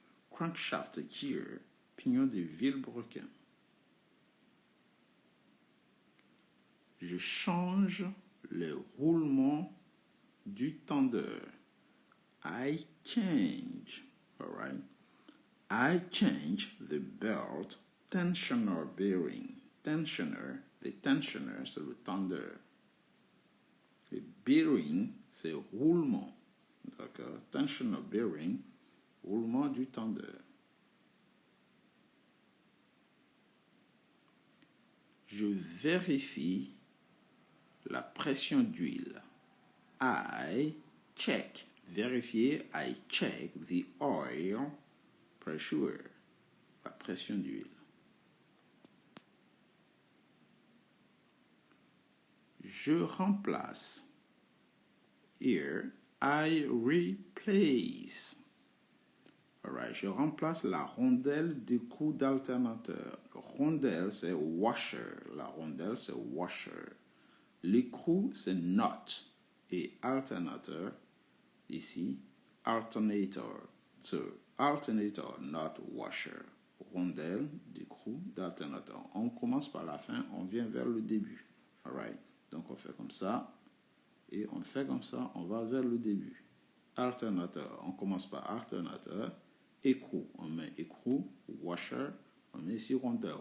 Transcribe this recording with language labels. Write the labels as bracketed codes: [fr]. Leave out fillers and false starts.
[en] Crankshaft gear. [fr] Pignon de vilebrequin. Je change le roulement du tendeur. [en] I change. All right. I change the belt tensioner bearing. Tensioner, the tensioner, [fr] c'est le tendeur. Le bearing, c'est roulement. D'accord. [en] Tensioner bearing, [fr] roulement du tendeur. Je vérifie la pression d'huile. [en] I check. Vérifier, I check the oil pressure. [fr] La pression d'huile. Je remplace. [en] Here, I replace. [fr] Alright, je remplace la rondelle d'écrou d'alternateur. Rondelle, c'est washer. La rondelle, c'est washer. L'écrou, c'est not. Et alternateur, ici, alternator. [en] So, alternator, not washer. [fr] Rondelle d'écrou d'alternateur. On commence par la fin, on vient vers le début. Alright, donc on fait comme ça. Et on fait comme ça, on va vers le début. Alternateur, on commence par alternateur. Écrou, on met écrou, washer, on met ici rondelle.